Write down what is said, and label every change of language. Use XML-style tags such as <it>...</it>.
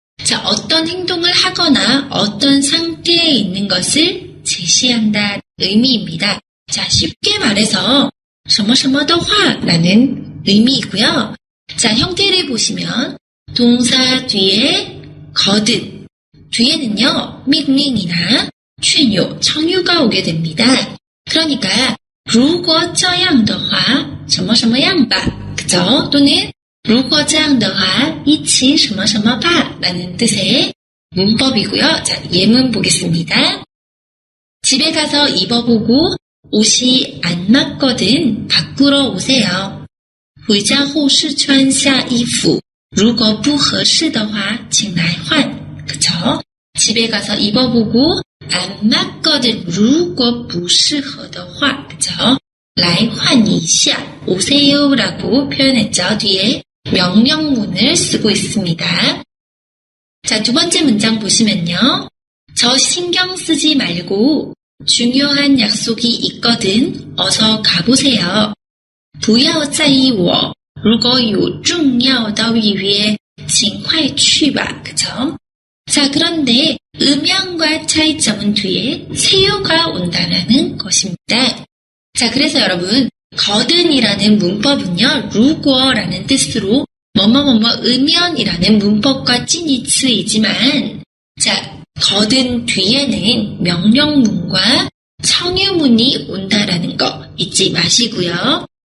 <ko>자, 어떤 행동을 하거나 어떤 상태에 있는 것을 제시한다는 의미입니다. 자, 쉽게 말해서 什么的话라는 의미이고요. 자, 형태를 보시면 동사 뒤에 거든, 뒤에는요命令이나 劝有, 청유가 오게 됩니다.</ko> <zh>그러니까 如果这样的话什么什么样吧,</zh> <ko>그죠?</ko> <zh>또는 如果这样的话一起什么什么吧</zh> <ko>라는 뜻의 문법이고요. 자, 예문 보겠습니다. 집에 가서 입어보고 옷이 안 맞거든 바꾸러 오세요.</ko> <zh>回家后试穿下衣服如果不合适的话请来换.</zh> <ko>그쵸? 집에 가서 입어보고 안 맞거든</ko> <zh>如果不适合的话</zh> <ko>그쵸?</ko> <zh>来换一下</zh> <ko>오세요 라고 표현했죠. 뒤에 명령문을 쓰고 있습니다. 자, 두 번째 문장 보시면요. 저 신경 쓰지 말고 중요한 약속이 있거든 어서 가보세요.</ko> <zh>不要在意我如果有重要的预约请快去吧.</zh> <ko>그쵸? 자, 그런데 음양과 차이점은 뒤에 세요가 온다라는 것입니다. 자, 그래서 여러분 거든이라는 문법은요 如果라는 뜻으로 뭐뭐뭐뭐 음연이라는 문법과 찐이츠이지만 자, 거든 뒤에는 명령문과 청유문이 온다라는 거 잊지 마시고요.</ko>